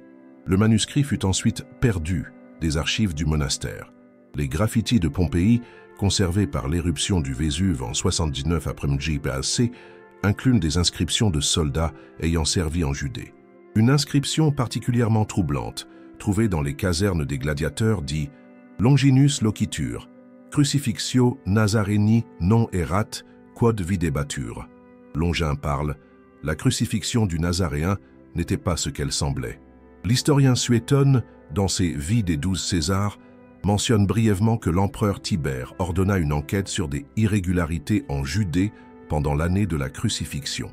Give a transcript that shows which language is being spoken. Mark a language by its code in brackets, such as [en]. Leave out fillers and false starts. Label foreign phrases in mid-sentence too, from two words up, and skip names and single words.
[fr] Le manuscrit fut ensuite perdu des archives du monastère. Les graffitis de Pompéi conservées par l'éruption du Vésuve en 79 après J.P.A.C., incluent des inscriptions de soldats ayant servi en Judée. Une inscription particulièrement troublante, trouvée dans les casernes des gladiateurs, dit « [la] Longinus locitur, crucifixio Nazareni non erat, quod videbatur ». [fr] Longin parle, la crucifixion du Nazaréen n'était pas ce qu'elle semblait. L'historien Suétone, dans ses Vies des 12 Césars, mentionne brièvement que l'empereur Tibère ordonna une enquête sur des irrégularités en Judée pendant l'année de la crucifixion.